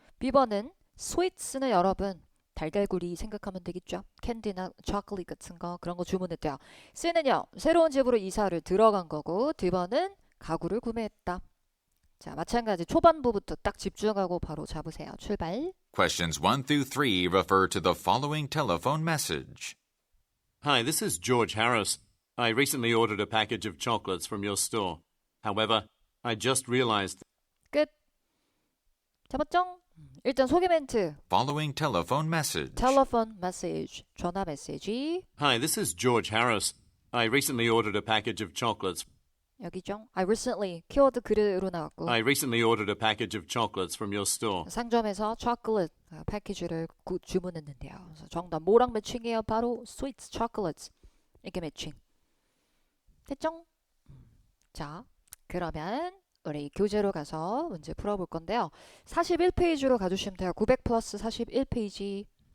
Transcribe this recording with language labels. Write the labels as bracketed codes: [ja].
[ko] B번은 sweets는 여러분 달걀구리 생각하면 되겠죠. 캔디나 초콜릿 같은 거 그런 거 주문했대요. C는요, 새로운 집으로 이사를 들어간 거고 D번은 가구를 구매했다. 자, 마찬가지 초반부부터 딱 집중하고 바로 잡으세요. 출발. [en] Questions 1 through 3 refer to the following telephone message. Hi, this is George Harris. I recently ordered a package of chocolates from your store. However, I just realized... [ko] 끝. 잡았죠? 일단 소개 멘트. [en] Following telephone message. telephone message. [ko] 전화 메시지. [en] Hi, this is George Harris. I recently ordered a package of chocolates. [ko] 여기죠. [en] I recently [ko] 키워드 그대로 나왔고 [en] I recently ordered a package of chocolates from your store. [ko] 상점에서 초콜릿 패키지를 주문했는데요. 그래서 정답 뭐랑 매칭이에요? 바로 sweets, chocolates 이렇게 매칭. 됐죠? 자, 그러면 우리 교재로 가서 문제 풀어볼 건데요. 41페이지로 가주시면 돼요. 900 플러스 41페이지.